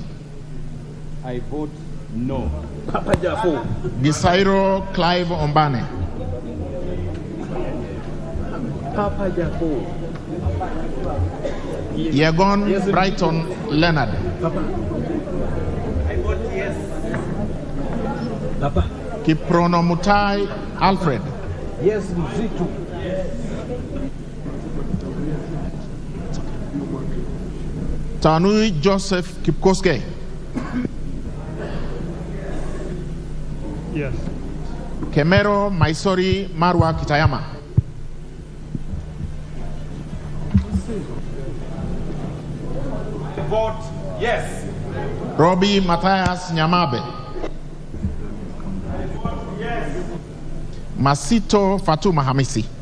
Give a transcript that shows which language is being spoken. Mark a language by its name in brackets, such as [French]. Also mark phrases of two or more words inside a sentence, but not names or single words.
[English] I vote no. Papa Jafo. Gisairo Clive Ombane. Papa Jafo. Yegon Yes, Brighton Leonard. Papa. I vote yes. Papa. Kiprono Mutai Alfred. Yes, Mzitu. Tanui Joseph Kipkoske. Yes. Kemero Maisori Marwa Kitayama. I vote yes. Robbie Matthias Nyamabe. Yes. Masito Fatuma Hamisi.